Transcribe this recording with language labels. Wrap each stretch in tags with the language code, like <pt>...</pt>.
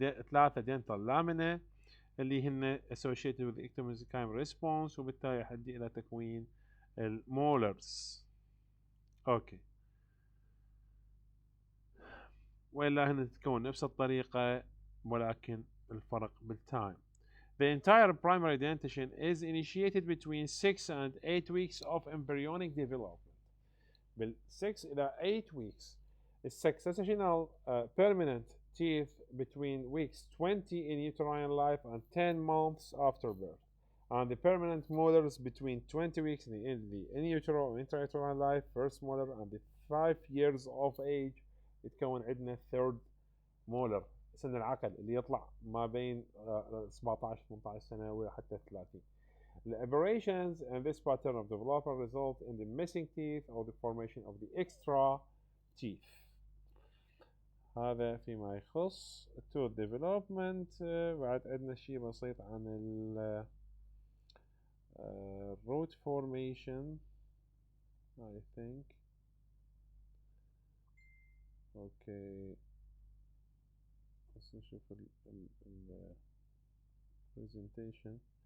<ar>ثلاثة dental lamina اللي هن</ar> <en>associated with the ectomesenchyme response،</en> <ar>وبالتالي يؤدي إلى تكوين المولرز. اوكي، وإلا هنا تتكون نفس الطريقة ولكن الفرق بالتايم.</ar> <en>The entire primary dentition is initiated between 6 and 8 weeks of embryonic development.</en> <ar>بال 6 إلى</ar> <en>8 weeks is successional permanent teeth between weeks 20 in uterine life and 10 months after birth, and the permanent molars between 20 weeks in the in utero or intrauterine life first molar and the 5 years of age</en> <ar>يتكون عندنا third molar سن العقل اللي يطلع ما بين 17 18 سنة وحتى 30.</ar> <en>The aberrations in this pattern of development result in the missing teeth or the formation of the extra teeth.</en> <ar>هذا فيما يخص tooth development. بعد عندنا شيء بسيط عن ال root formation</ar> <en>I think.</en> <ar>اوكي بس نشوف ال presentation.</ar>